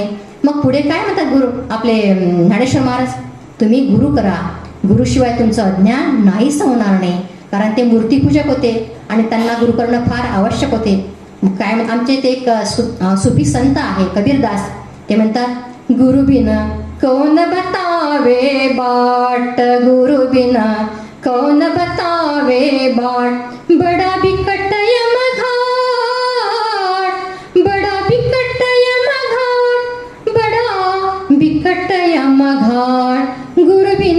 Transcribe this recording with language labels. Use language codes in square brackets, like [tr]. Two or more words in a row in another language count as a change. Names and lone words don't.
[mr] मग पुढे काय म्हणतात गुरु आपले ज्ञानेश्वर महाराज, तुम्ही गुरु करा, गुरुशिवाय तुमचं अज्ञान नाहीच होणार नाही. कारण ते मूर्तीपूजक होते आणि त्यांना गुरु करणं फार आवश्यक होते. काय आमचे ते एक सुफी संत आहे कबीरदास, ते म्हणतात, [hi] गुरु बिन कौन बतावे बाट, गुरु बिन कौन बतावे बाट, बड़ा बिकट यम घाट, बड़ा बिकट यम घाट, बड़ा बिकट यम घाट, गुरु बिन